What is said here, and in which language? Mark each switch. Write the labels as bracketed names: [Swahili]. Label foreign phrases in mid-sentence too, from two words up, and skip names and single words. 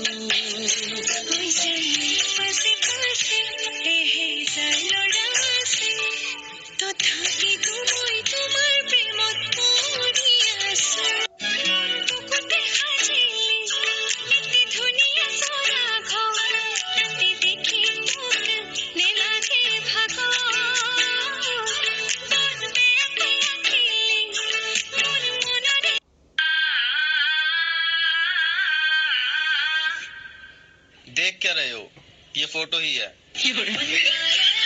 [Assamese] হৈ যায় মোৰ পাছে পাছে এহেজাৰ ল'ৰা আছে তথাপিতো মই তোমাৰ প্ৰেমত পৰি আছো বুকুতে সাজিলি এটি ধুনীয়া চৰা ঘৰ ৰাতি দেখি মোক নেলাগে ভাগৰ মন বেয়াকে আঁকিলি মোৰ মনৰে [Hindi] देख क्या रहे हो ये फोटो ही है